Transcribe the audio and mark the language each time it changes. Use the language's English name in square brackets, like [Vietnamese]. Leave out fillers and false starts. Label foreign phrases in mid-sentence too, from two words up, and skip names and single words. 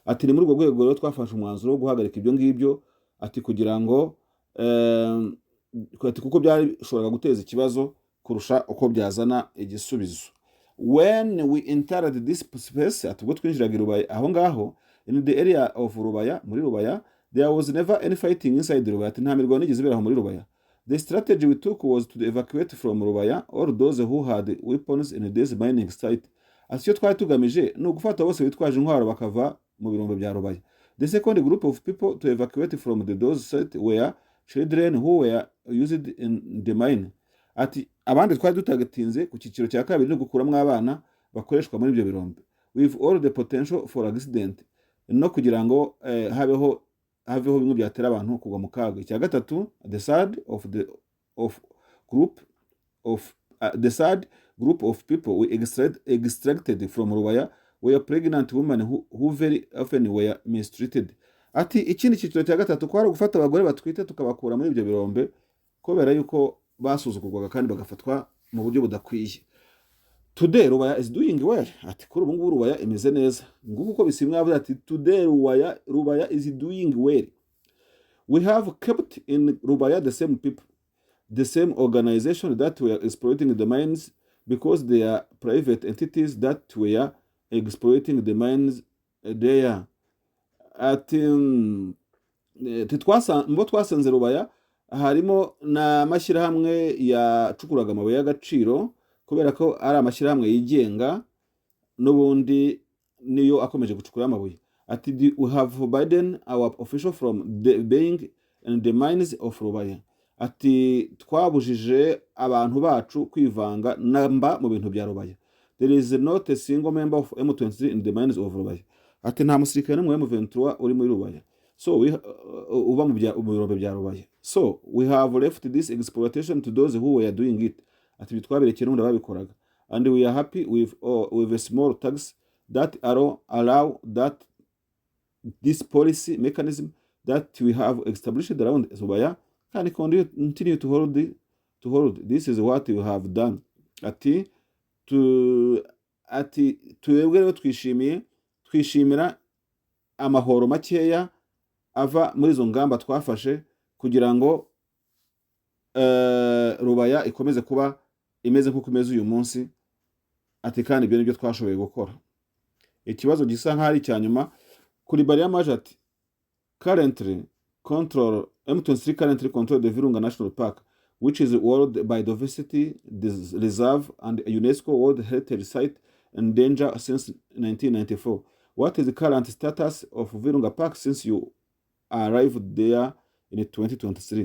[Kinyarwanda] ati ni muri urwo rwego rero twafashe umwanzuro wo guhagarika ibyo ngibyo, ati kugira ngo ati kuko byari bishobora guteza ikibazo kurusha uko byazana igisubizo. [English] When we entered this space, [Kinyarwanda] ati ubwo twinjiraga i Rubaya aho ngaho, [English] in the area of Rubaya, [Kinyarwanda] muri Rubaya, [English] there was never any fighting inside Rubaya, [Kinyarwanda] ati nta mirwano yigeze ibera muri Rubaya. [English] The strategy we took was to evacuate from Rubaya all those who had weapons in this mining site. [Kinyarwanda] Ati icyo twari tugamije ni ugufata bose bitwaje intwaro bakava mu birombe bya Rubaya. [English] The second group of people to evacuate from those sites were children who were used in the mine. [Kinyarwanda] Ati abandi twari dutagatinze ku cyiciro cya kabiri no gukuramo abana bakoreshwa muri ibyo birombe. [English] With all the potential for accident, [Kinyarwanda] no kugira ngo haveho bimwe byatera abantu kugwa mu kaga. Icya gatatu, [English] the third group of people we extracted from Rubaya were pregnant women who very often were mistreated. [Kinyarwanda] Ati ikindi cyiciro cya gatatu kwari gufata abagore batwite tukabakura muri ibyo birombe kubera yuko basuzugurwaga kandi bagafatwa mu buryo budakwiye. [English] Today Rubaya is doing well. [Kinyarwanda] Ati kuri ubu ngubu Rubaya imeze neza. Nguko uko Bisiimwa avuga ati [English] today Rubaya is doing well. We have kept in Rubaya the same people, the same organization that were exploiting the mines because they are private entities that were exploiting the mines there. [Kinyarwanda] Ati mbo twasanze Rubaya harimo na mashyirahamwe yacukuraga amabuye y'agaciro kubera ko ari amashyirahamwe yigenga n'ubundi niyo akomeje gucukura amabuye. [English] Ati we have forbidden our official from being in the mines of Rubaya. [Kinyarwanda] Ati twabujije abantu bacu kwivanga namba mu bintu bya Rubaya. [English] There is not a single member of M23 in the mines of Rubaya. [Kinyarwanda] Ati nta musirikare n'umwe M23 uri muri Rubaya. So uba mu birombe bya Rubaya. [English] So we have left this exploitation to those who were doing it. [Kinyarwanda] Ati bitwaberekeye n'undi babikoraga. [English] And we are happy with a small tax that allow that this policy mechanism that we have established around Rubaya can continue to hold. This is what we have done. [Kinyarwanda] Ati twebwe rero twishimira amahoro makeya ava muri izo ngamba twafashe kugira ngo Rubaya ikomeze kuba imeze nk'uko imeze uyu munsi. Ati kandi ibyo nibyo twashoboye gukora. Ikibazo gisa nk'ari cyanyuma kuri bariya maje ati [English] M23 currently control the Virunga National Park, which is World Biodiversity Reserve and a UNESCO World Heritage Site in danger since 1994. What is the current status of Virunga Park since you arrived there in 2023?